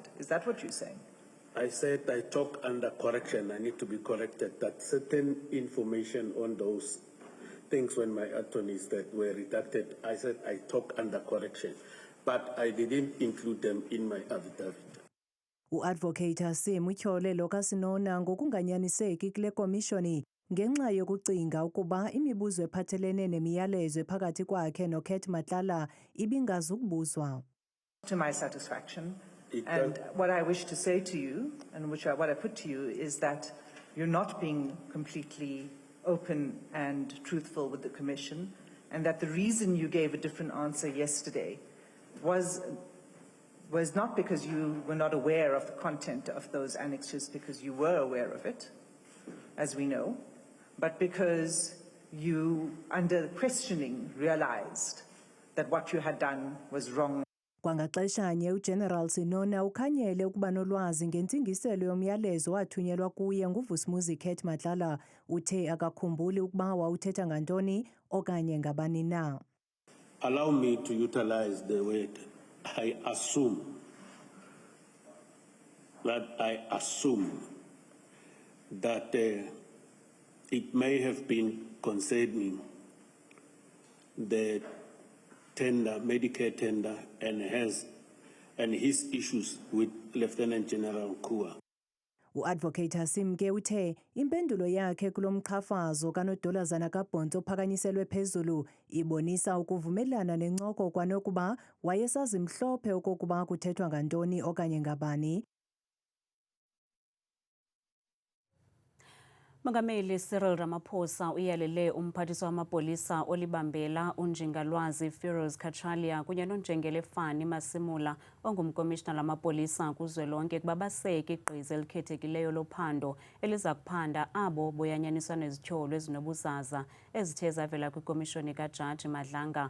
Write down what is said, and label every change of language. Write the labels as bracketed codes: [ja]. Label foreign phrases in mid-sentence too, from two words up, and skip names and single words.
[en] Is that what you're saying? I said I talk under correction. I need to be corrected that certain information on those things when my attorneys that were redacted, I said I talk under correction. But I didn't include them in my affidavit. [xh] Uadvocate Hasim utyhole lokaSinona ngokunganyaniseki kule komishoni ngenxa yokucinga ukuba imibuzo ephathelene nemiyalezo phakathi kwakhe noKhet Matlala ibingazukubuzwa. [en] To my satisfaction, and what I wish to say to you, and what I put to you, is that you're not being completely open and truthful with the Commission, and that the reason you gave a different answer yesterday was not because you were not aware of the content of those annexures, because you were aware of it, as we know, but because you, under questioning, realized that what you had done was wrong. [xh] Kwangaxeshanye uGeneral Sinona ukhanyele ukuba nolwazi ngentsingiselo yomyalezo wathunyelwa kuye nguVusumuzi Khet Matlala uthe akakhumbuli ukuba wawuthetha ngantoni okanye ngabani na. [en] Allow me to utilize the word I assume that it may have been concerning the tender, Medicare tender, and his issues with Lieutenant General Kua. [xh] Uadvocate Hasim ke uthe impendulo yakhe kulomqhafazo kanodolazana kabhonto phakanyiselwe phezulu ibonisa ukuvumelana nencoko kwanokuba wayesazi mhlophe okokuba kuthethwa ngantoni okanye ngabani. Mongameli Cyril Ramaphosa uyalele umphathiswa wamapolisa olibambela uNjingalwazi Feroz Kachalia kunye noNjengele Fani Masimula ongumkomishina lamapolisa kuzwelonke kuba baseke igqiza elikhethekileyo lophando eliza kuphanda abo boyanyaniswa nezityholo ezinobuzaza ezithe zavela kwikomishoni kaJaji Madlanga.